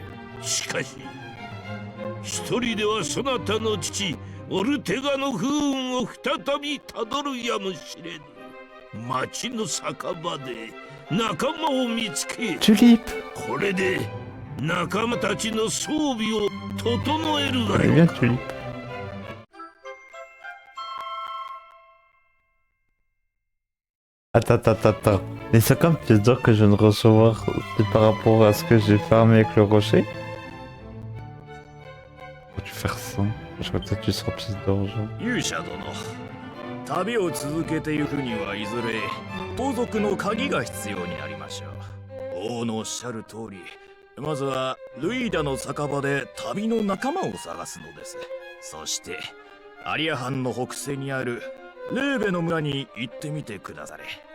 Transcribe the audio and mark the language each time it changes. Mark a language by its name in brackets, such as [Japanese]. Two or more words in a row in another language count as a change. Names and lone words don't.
[Japanese] しかし一人ではそなたの父オルテガの不運を再びたどるやもしれぬ。町の酒場で仲間を見つけ、 Tulip! これで仲間たちの装備を整えるが [French] Elle est [Japanese] よ [French] bien [Japanese] か。 [French] Tulip. Attends. Mais c'est comme tu veux dire que je viens de recevoir c'est par rapport à ce que j'ai farmé avec le rocher? Faut-tu faire ça? Je crois que tu seras plus d'argent. [Japanese] 勇者殿、旅を続けてゆくにはいずれ盗賊の鍵が必要になりましょう。王のおっしゃる通り、まずはルイーダの酒場で旅の仲間を探すのです。そしてアリア藩の北西にあるレーベの村に行ってみてくだされ。